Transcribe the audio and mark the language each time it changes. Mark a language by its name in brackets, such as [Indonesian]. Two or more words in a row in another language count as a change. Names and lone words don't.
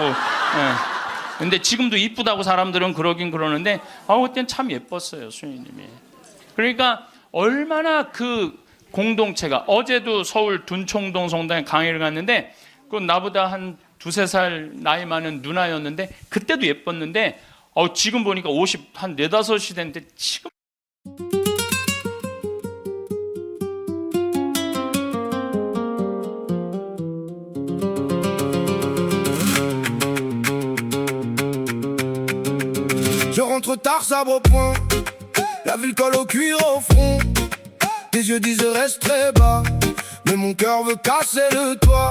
[Korean] 근데 지금도 이쁘다고 사람들은 그러긴 그러는데 그땐 참 예뻤어요, 수녀님이. 그러니까 얼마나 그 공동체가, 어제도 서울 둔총동 성당에 강의를 갔는데 그 나보다 한 2-3살 나이 많은 누나였는데 그때도 예뻤는데 지금 보니까 50, 한 4, 5이 됐는데 지금 [French] Je rentre tard, sabre au poing. La ville colle au cuir au front. Tes yeux disent reste très bas, mais mon cœur veut casser le toit.